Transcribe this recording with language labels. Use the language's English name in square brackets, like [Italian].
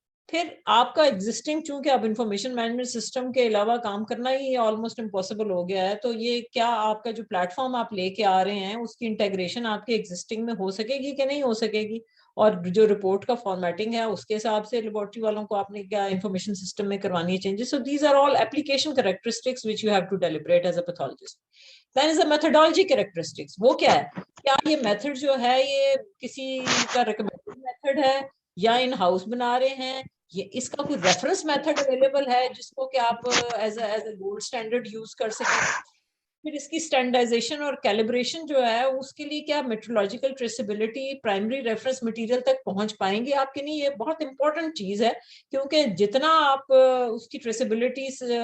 [Urdu] پھر آپ کا ایگزسٹنگ, چونکہ اب انفارمیشن مینجمنٹ سسٹم کے علاوہ کام کرنا ہی آلموسٹ امپاسبل ہو گیا ہے, تو یہ کیا آپ کا جو پلیٹ فارم آپ لے کے آ رہے ہیں اس کی انٹیگریشن آپ کے ایگزسٹنگ میں ہو سکے گی کہ نہیں ہو سکے گی, اور جو رپورٹ کا فارمیٹنگ ہے اس کے حساب سے لیبورٹری والوں کو آپ نے کیا انفارمیشن سسٹم میں کروانی ہے changes. [English] So these are all application characteristics which you have to deliberate as a pathologist. Then is a methodology characteristics, [Urdu] وہ کیا ہے, کیا یہ میتھڈ جو ہے یہ کسی کا ریکمینڈیڈ میتھڈ ہے یا ان ہاؤس بنا رہے ہیں, یہ اس کا کوئی ریفرنس میتھڈ اویلیبل ہے جس کو کہ آپ [English] as a gold standard [Urdu] use کر سکیں. پھر اس کی اسٹینڈرڈائزیشن اور کیلیبریشن جو ہے اس کے لیے کیا meteorological traceability primary reference material تک پہنچ پائیں گے آپ کے لیے, یہ بہت امپورٹنٹ چیز ہے, کیونکہ جتنا آپ اس کی ٹریسیبلٹیز